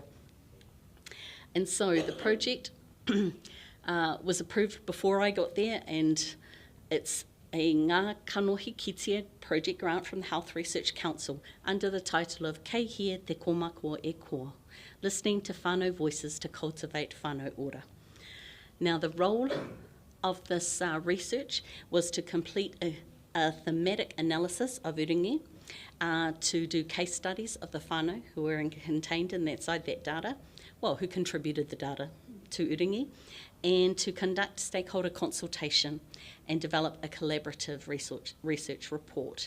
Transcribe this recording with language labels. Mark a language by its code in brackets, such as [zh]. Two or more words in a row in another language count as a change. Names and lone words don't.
[en] And so the project was approved before I got there, and it's a Ngā Kanohi Kitia project grant from the Health Research Council under the title of Kei Hea Te Komako e Koa, listening to whānau voices to cultivate [mi] whānau ora. [en] Now the role of this research was to complete a thematic analysis of uringi, to do case studies of the whānau who were contained in that data, who contributed the data to uringi, and to conduct stakeholder consultation and develop a collaborative research report.